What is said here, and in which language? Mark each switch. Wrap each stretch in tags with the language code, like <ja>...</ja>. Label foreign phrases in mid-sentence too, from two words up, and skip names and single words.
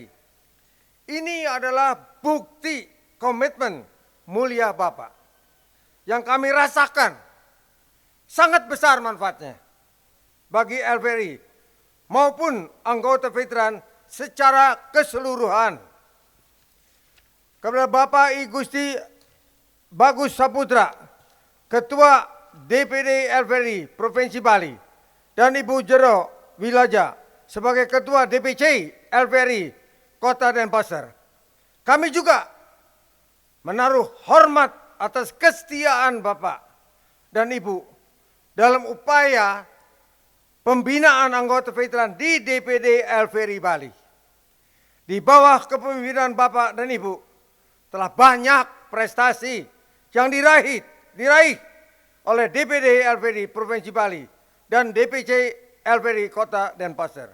<id>Ini adalah bukti komitmen mulia Bapak yang kami rasakan sangat besar manfaatnya bagi Elveri maupun anggota veteran secara keseluruhan. Kepada Bapak I Gusti Bagus Saputra, Ketua DPD Elveri Provinsi Bali, dan Ibu Jero Wilaja sebagai Ketua DPC Elveri Kota Denpasar. Kami juga menaruh hormat atas kesetiaan Bapak dan Ibu dalam upaya pembinaan anggota veteran di DPD Elveri Bali. Di bawah kepemimpinan Bapak dan Ibu telah banyak prestasi yang diraih oleh DPD Elveri Provinsi Bali dan DPC Elveri Kota Denpasar.</id>